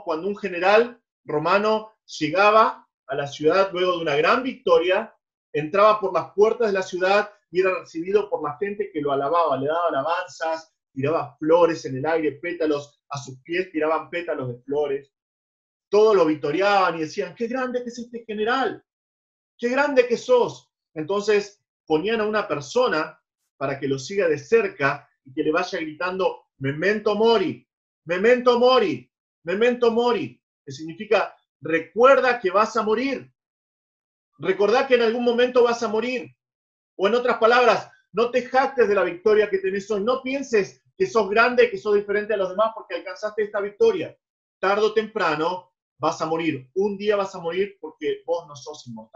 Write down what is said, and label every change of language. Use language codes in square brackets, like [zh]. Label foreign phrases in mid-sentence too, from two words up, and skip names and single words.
[es] Cuando un general romano llegaba a la ciudad luego de una gran victoria, entraba por las puertas de la ciudad y era recibido por la gente que lo alababa, le daba alabanzas, tiraba flores en el aire, pétalos, a sus pies tiraban pétalos de flores. Todos lo victoriaban y decían, qué grande que es este general, qué grande que sos. Entonces ponían a una persona para que lo siga de cerca y que le vaya gritando, [la] memento mori, memento mori, memento mori, [es] que significa, recuerda que vas a morir, recordá que en algún momento vas a morir. O en otras palabras, no te jactes de la victoria que tenés hoy, no pienses que sos grande, que sos diferente a los demás porque alcanzaste esta victoria. Tarde o temprano vas a morir, un día vas a morir porque vos no sos inmortal.